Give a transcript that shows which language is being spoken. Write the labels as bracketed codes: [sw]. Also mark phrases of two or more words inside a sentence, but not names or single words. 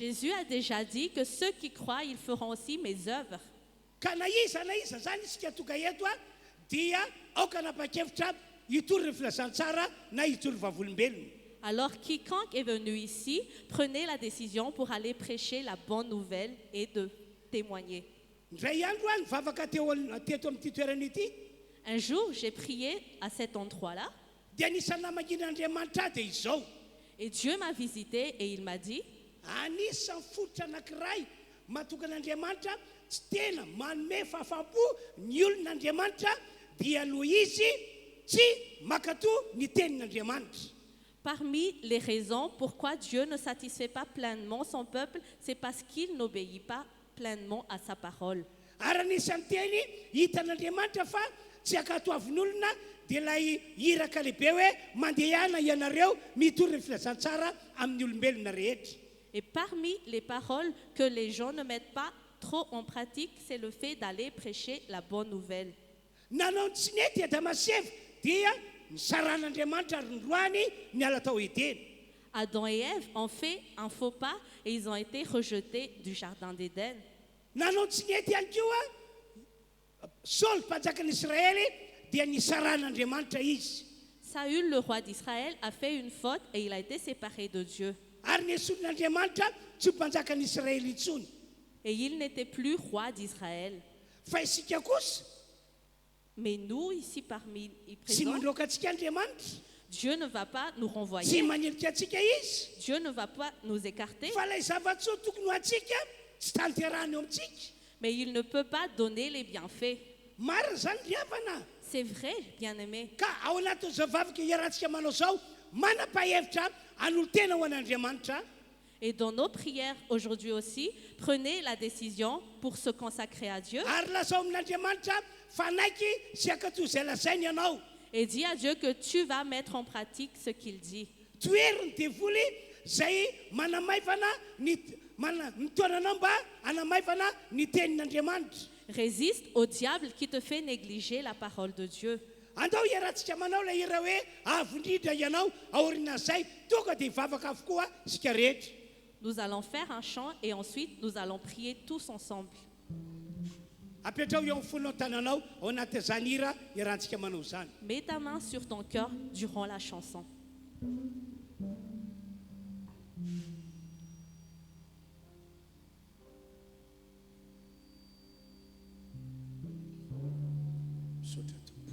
[fr] Jésus a déjà dit que ceux qui croient, ils feront aussi mes œuvres. [mg] ka na iza zany isika tonga eto a dia aoka napakevitra hitory ny filazantsara na hitory vavolombelona. [fr] Alors quiconque est venu ici, prenez la décision pour aller prêcher la bonne nouvelle et de témoigner. [mg] Ndray andro a nivavaka teto amin'ity toerana ity [fr] Un jour, j'ai prié à cet endroit-là [mg] dia anisany namagin'Andriamanitra dia izao. [fr] et Dieu m'a visité et il m'a dit, [mg] Anisan'ny fototra anankiray mahatonga an'Andriamanitra tsy tena manome fahafaham-po ny olon'Andriamanitra dia noho izy tsy makatoa ny tenin'Andriamanitra. [fr] parmi les raisons pourquoi Dieu ne satisfait pas pleinement son peuple, c'est parce qu'il n'obéit pas pleinement à sa parole. [mg] Ary anisan'ny teny hitan'Andriamanitra fa tsy akatoavin'olona dia ilay iraka lehibe hoe mandehana ianareo mitory ny filazantsara amin'ny olombelona rehetra. [fr] Et parmi les paroles que les gens ne mettent pas trop en pratique, c'est le fait d'aller prêcher la bonne nouvelle. [mg] Nanao ny tsy nety Adamaseva dia nisaran'Andriamanitra ary noroany niala tao Edena. [fr] Adam et Ève ont fait un faux pas et ils ont été rejetés du jardin d'Éden. [mg] Nanao tsy nety ihany koa Saul mpanjakan'Israely dia nisaran'Andriamanitra izy. [fr] Saül, le roi d'Israël, a fait une faute et il a été séparé de Dieu. [mg] Ary niesolon'Andriamanitra tsy mpanjakan'Israely intsony. [fr] Et il n'était plus roi d'Israël. [mg] Fa isika kosa [fr] Mais nous, ici parmi les [mg] tsy [fr] présents, [mg] mandroaka antsika Andriamanitra, [fr] Dieu ne va pas nous [mg] tsy [fr] renvoyer. [mg] manilika antsika izy. [fr] Dieu ne va pas nous écarter. [mg] Fa ilay zava-tsoa tokony ho antsika tsy tanterahany eo amintsika. [fr] Mais il ne peut pas donner les bienfaits. [mg] Marina zany ry havana. [fr] C'est vrai, bien-aimé. [mg] Ka ao anatin'izao vavaka iarahantsika manao zao manapa-hevitra hanolo tena ho an'Andriamanitra. [fr] Et dans nos prières aujourd'hui aussi, prenez la décision pour se consacrer à Dieu [mg] Ary lazao amin'Andriamanitra fanaiky sy akatò izay lazainy ianao. [fr] et dis à Dieu que tu vas mettre en pratique ce qu'il dit. [mg] Toeriny devoly zay manamaivana mitoananao mba hanamaivana ny tenin'Andriamanitra. [fr] Résiste au diable qui te fait négliger la parole de Dieu. [mg] Andao iarahantsika manao ilay ira hoe avo indrindra ianao aorinan'izay tonga dia hivavaka avokoa isika rehetra. [fr] Nous allons faire un chant et ensuite nous allons prier tous ensemble. [mg] Apetrao eo amin'ny fonao tananao ao anatin'izany hira iarahantsika manao izany. [fr] Mets ta main sur ton cœur durant la chanson. [mg] Misaotra Tompo.